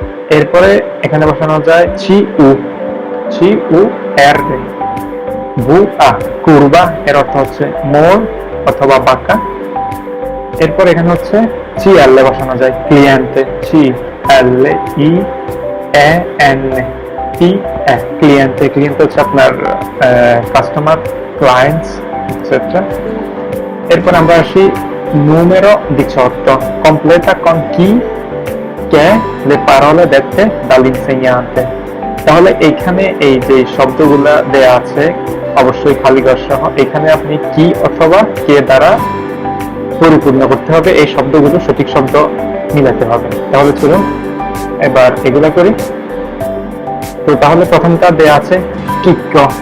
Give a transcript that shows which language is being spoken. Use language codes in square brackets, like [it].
[bn] এরপরে এখানে বসানো যায় চি উ, চি উ আর বু আ, কুরবা এর অর্থ হচ্ছে মোড় অথবা বাঁকা। এরপর এখানে হচ্ছে চি এল বসানো যায় ক্লিয়েন্টে, চি এল ই এ এন টি এ, ক্লিয়েন্টে। ক্লিয়েন্ট হচ্ছে আপনার কাস্টমার, ক্লায়েন্টস এটসেট্রা। এরপর আমরা আসি [it] numero 18, completa con chi che le parole dette dall'insegnante। [bn] তাহলে এখানে এই যে শব্দগুলা দেয়া আছে অবশ্যই খালি ঘর সহ, এখানে আপনি কি অথবা কে দ্বারা পরিপূর্ণ করতে হবে, এই শব্দগুলো সঠিক শব্দ মিলাতে হবে। তাহলে চলুন এবার এগুলা করি। তো তাহলে প্রথমটা দেয়া আছে কিক্কো।